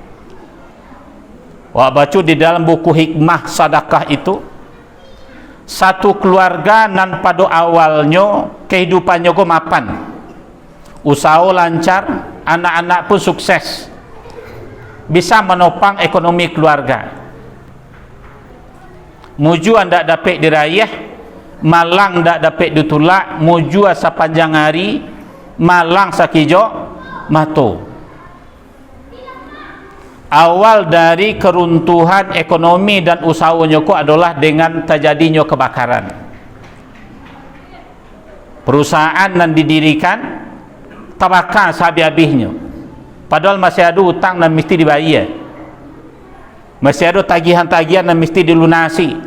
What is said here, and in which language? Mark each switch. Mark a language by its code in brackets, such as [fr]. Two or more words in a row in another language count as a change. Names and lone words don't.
[id] Wah, baca di dalam buku hikmah sedekah itu, satu keluarga nan pada awalnya kehidupannya go mapan, usaha lancar, anak-anak pun sukses, bisa menopang ekonomi keluarga. [min] Muju anda dapat dirayah, malang dak dapat ditulak, mujua sepanjang hari, malang sakijo mato. [id] Awal dari keruntuhan ekonomi dan usahanya ko adalah dengan terjadinya kebakaran. Perusahaan yang didirikan terbakar sehabis-habisnya, padahal masih ada hutang dan mesti dibayar, masih ada tagihan-tagihan yang mesti dilunasi.